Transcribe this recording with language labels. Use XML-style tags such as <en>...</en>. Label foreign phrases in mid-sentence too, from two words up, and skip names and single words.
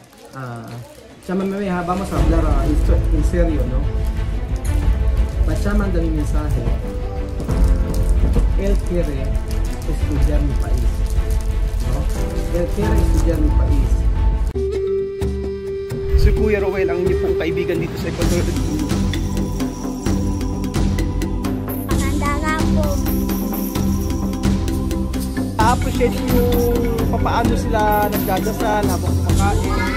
<es>Chamamé, vamos a hablar en serio, ¿no? Bacha manda mi mensaje. Él quiere estudiar mi país, ¿no? Él quiere estudiar mi país.</es> <tl>Si Kuya Rowel ang inyong pong kaibigan dito sa Ecuador. Maganda nga po. A-appreciate yung papaano sila nagdadasal habang kumakain.</tl>